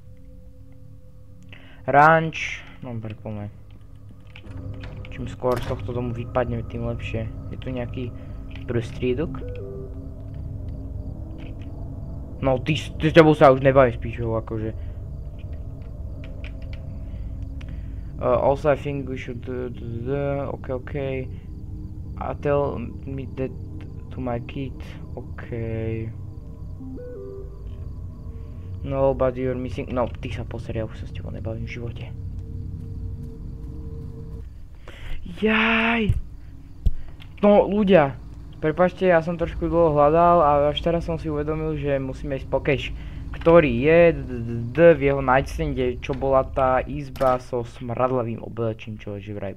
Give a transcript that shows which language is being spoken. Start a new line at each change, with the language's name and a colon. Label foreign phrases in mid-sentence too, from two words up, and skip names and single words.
Slovak: Ranč. Dobre, poďme. Čím skôr z tohto domu vypadneme, tým lepšie. Je tu nejaký prostriedok? No, ty s tebou sa už nebavím spíš, akože.
English: Also I think we should okay. Tell me that to my kid. Okay. No, but you're missing...
Slovak: No, ty sa poseri, ja už sa s tebou nebavím v živote. Jaj! No, ľudia, prepáčte, ja som trošku dlho hľadal a až teraz som si uvedomil, že musíme ísť po cache, ktorý je v jeho nightstande, čo bola tá izba so smradlavým oblečím, čo je vraj.